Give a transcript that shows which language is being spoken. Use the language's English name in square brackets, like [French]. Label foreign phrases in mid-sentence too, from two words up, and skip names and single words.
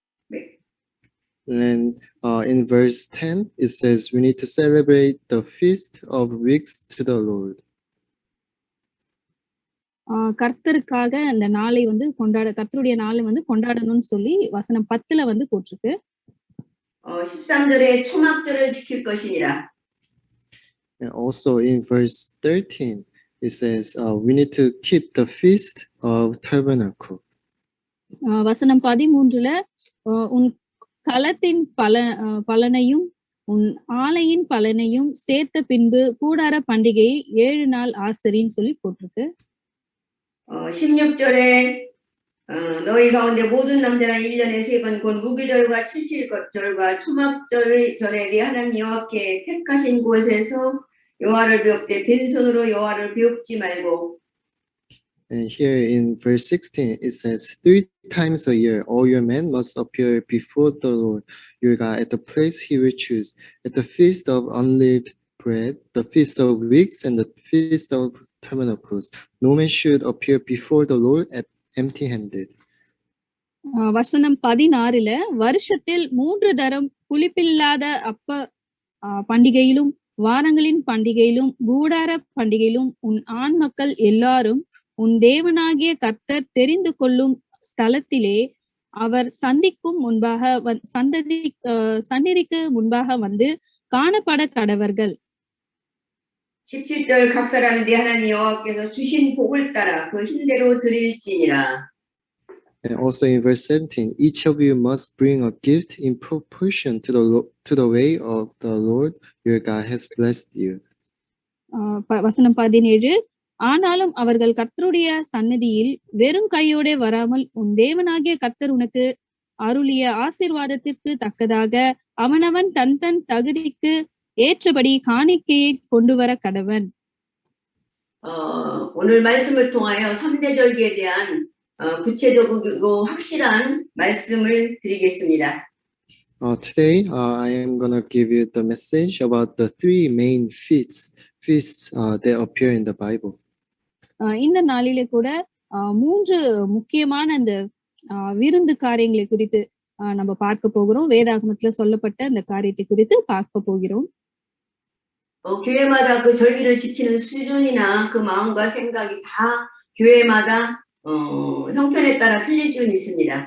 [English] And in verse 10 it says we need to celebrate the feast of weeks to the Lord. [Tamil] கர்த்தருக்காக அந்த நாளை வந்து கர்த்தருடைய நாளை வந்து கொண்டாடணும்னு சொல்லி வசனம் 10ல வந்து போட்டிருக்கு. [Korean] 13절에 초막절을 지킬 것이니라. [English] And also in verse 13 it says we need to keep the feast of tabernacle. [Tamil] வசனம் 13ல உன் களத்தின் பலனையும் உன் ஆலையின் பலனையும் சேர்த்த பின்பு கூடார பண்டிகையை 7 நாள் ஆசரின்னு சொல்லி போட்டிருக்கு. [Korean] 16절에 너희 가운데 모든 남자는 1년에 3번 곧 무교절과 칠칠절과 초막절을 전에 네 하나님 여호와께 택하신 곳에서 여호와를 비옵되 빈손으로 여호와를 비옵지 말고. [English] And here in verse 16 it says 3 times a year all your men must appear before the Lord your God at the place he will choose, at the feast of unleavened bread, the feast of weeks, and the feast of tabernacles. No man should appear before the Lord empty-handed. [Tamil] வசனம் 16ல வருஷத்தில் 3 தரம் புளிப்பில்லாத அப்ப பண்டிகையிலும் வாரங்களின் பண்டிகையிலும் கூடார பண்டிகையிலும் உன் ஆண் மக்கள் எல்லாரும் உன் தேவனாகிய கர்த்தர் தெரிந்து கொள்ளும் ஸ்தலத்திலே அவர் சந்திக்கும் முன்பாக சந்நிதிக்கு முன்பாக வந்து காணப்பட கடவர்கள். [Korean] 17절 각 사람이 네 하나님 여호와께서 주신 복을 따라 그 힘대로 드릴지니라. [English] And also in verse 17, each of you must bring a gift in proportion to the way of the Lord your God has blessed you. [Tamil] வசனம் 17, ஆனாலும் அவர்கள் கர்த்தருடைய சந்நிதியில் வெறும் கையோட வராமல் உன் தேவனாகிய கர்த்தர் உனக்கு அருளிய ஆசீர்வாதத்திற்கு தக்கதாக அவனவன் தன் தன் தகுதிக்கு ஏற்றபடி காணிக்கையை கொண்டு வர கடவன். [Korean] 오늘 말씀을 통하여 삼대절기에 대한 구체적이고 확실한 말씀을 드리겠습니다. [English] Today, I am going to give you the message about the three main feasts that appear in the Bible. [Tamil] இந்த நாளிலே கூட 3 முக்கியமான அந்த விருந்து காரியங்களை குறித்து நம்ம பார்க்க போகிறோம். வேதாகமத்துல சொல்லப்பட்ட அந்த காரியத்தை குறித்து பார்க்க போகிறோம். [Korean] 교회마다 그 절기를 지키는 수준이나 그 마음과 생각이 다 교회마다 형편에 따라 틀릴 줄 믿습니다.